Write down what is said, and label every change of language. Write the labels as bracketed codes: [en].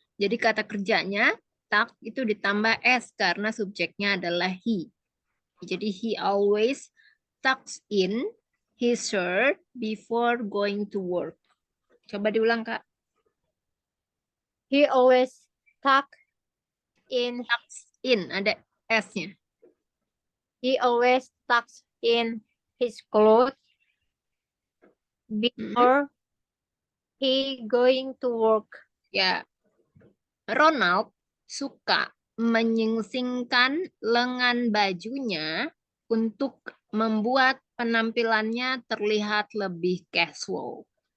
[id] Jadi kata kerjanya tuck itu ditambah s karena subjeknya adalah he. [en] Jadi he always tucks in his shirt before going to work. [id] Coba diulang, Kak. [en] He always tucks in. [id] Tucks in, ada s-nya. [en] He always tucks in his clothes before he going to work. [id] Ya. Ronald suka menyingsingkan lengan bajunya untuk membuat penampilannya terlihat lebih casual.